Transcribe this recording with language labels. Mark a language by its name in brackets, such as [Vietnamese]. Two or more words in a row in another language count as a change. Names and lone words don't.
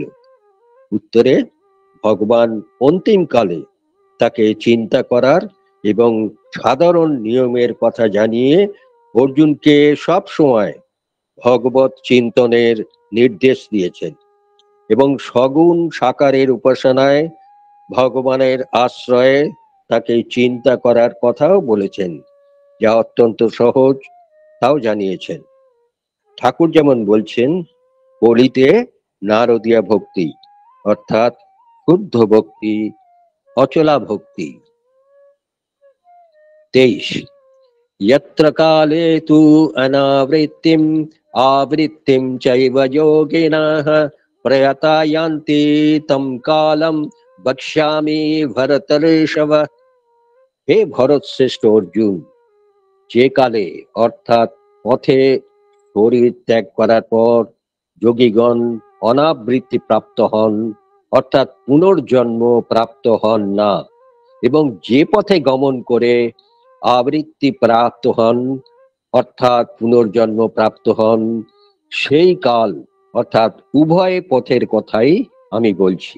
[Bangla] উত্তরে ভগবান অন্তিমকালে তাকে চিন্তা করার এবং সাধারণ নিয়মের কথা জানিয়ে অর্জুনকে সব সময় ভগবত চিন্তনের নির্দেশ দিয়েছেন এবং সগুণ সাকারের উপাসনায় ভগবানের আশ্রয়ে তাকে চিন্তা করার কথাও বলেছেন, যা অত্যন্ত সহজ, তাও জানিয়েছেন। ঠাকুর যেমন বলছেন, কলিতে নারদীয় ভক্তি অর্থাৎ শুদ্ধ ভক্তি, অচলা ভক্তি। [Sanskrit] 23 यत्र काले तु अनावृत्तिम आवृत्तिम चैव योगिनः प्रयता यान्ति तम कालम बक्ष्यामि भरतर्षभ। [Bangla] হে ভরত শ্রেষ্ঠ অর্জুন, যে কালে অর্থাৎ পথে শরীর ত্যাগ করার পর যোগীগণ অনাবৃত্তি প্রাপ্ত হন অর্থাৎ পুনর্জন্ম প্রাপ্ত হন না, এবং যে পথে গমন করে আবৃত্তি প্রাপ্ত হন অর্থাৎ পুনর্জন্ম প্রাপ্ত হন, সেই কাল অর্থাৎ উভয় পথের কথাই আমি বলছি।